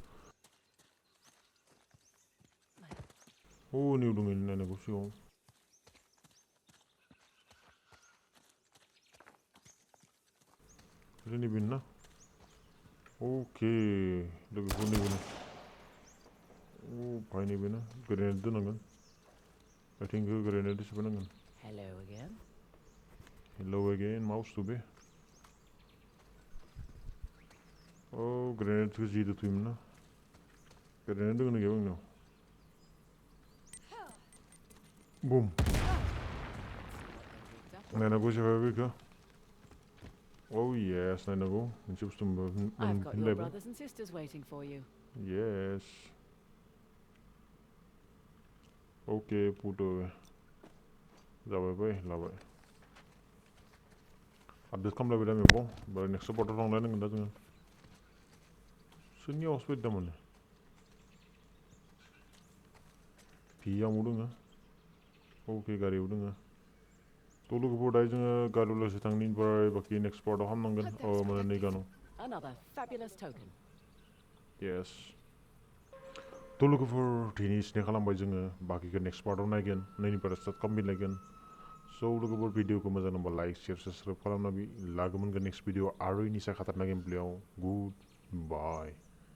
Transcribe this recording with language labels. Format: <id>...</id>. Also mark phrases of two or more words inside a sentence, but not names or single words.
<brx>नैयाव दङ नायनांगौ सिगाङाव नैबेनो ना अके लोगोफोर नैबेनो भाई नैबेनो ग्रेनेड दोननांगोन आथिंखौ ग्रेनेड सोफानांगोन</brx> <en>Hello again. Hello again,</en> <brx>मा बुस्थु बे ग्रेनेडखौ जिदो थुयोमोन ना ग्रेनेड दङ ना गैया आंनाव बुम नायनांगौ जाबाय बेखौ yes नायनांगौ मोनसे बुस्थु</brx> <en>I've got your</en> <brx>मोनफिनलायबाय</brx> <en>brothers and sisters waiting for you. yes okay</en> <brx>Bodo जाबाय बाय लाबाय आपडेट खालामलायबाय दा मेपाव ओमफ्राय नेक्स्ट सपर्टआव थांलायनांगोन दा जोङो सोरनि आवाज फैदों थारमाने भियाव दङ अके गारियाव दङ थ' लोगोफोर दायो जोङो गालुलासो थांनि ओमफ्राय बाखि</brx> <en>next part</en> <brx>हामनांगोन</brx> <en>Hope that's</en> <brx>माने नै गानाव</brx> <en>Another fabulous token.</en> <brx>येस थ' लोगोफोर दिनै सिने खालामबाय जोङो बाखिखौ</brx> <en>next part</en> <brx>नायगोन नैनिफ्राय स्टार्ट खालामफिनलायगोन स' लोगोफोर भिडिअखौ मोजां नांबा</brx> <en>like share subscribe</en> <brx>खालामना लोगो मोनगोन</brx> <en>next video</en> <brx>आरो इनिसा खातारना गेम प्लेयाव</brx> <en>good bye</en>